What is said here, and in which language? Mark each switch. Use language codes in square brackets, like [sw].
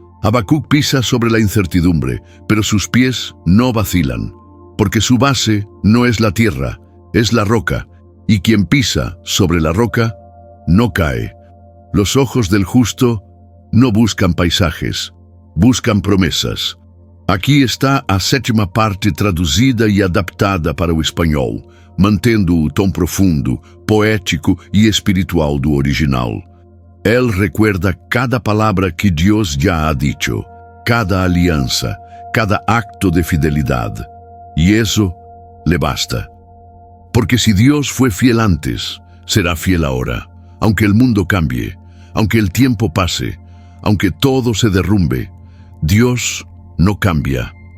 [es] Habacuc pisa sobre la incertidumbre, pero sus pies no vacilan, porque su base no es la tierra, es la roca, y quien pisa sobre la roca no cae. Los ojos del justo no buscan paisajes, buscan promesas. [pt] Aqui está a sétima parte traduzida e adaptada para o espanhol, mantendo o tom profundo, poético e espiritual do original. [es] Él recuerda cada palabra que Dios ya ha dicho, cada alianza, cada acto de fidelidad. Y eso le basta. Porque si Dios fue fiel antes, será fiel ahora. Aunque el mundo cambie, aunque el tiempo pase, aunque todo se derrumbe, Dios no cambia.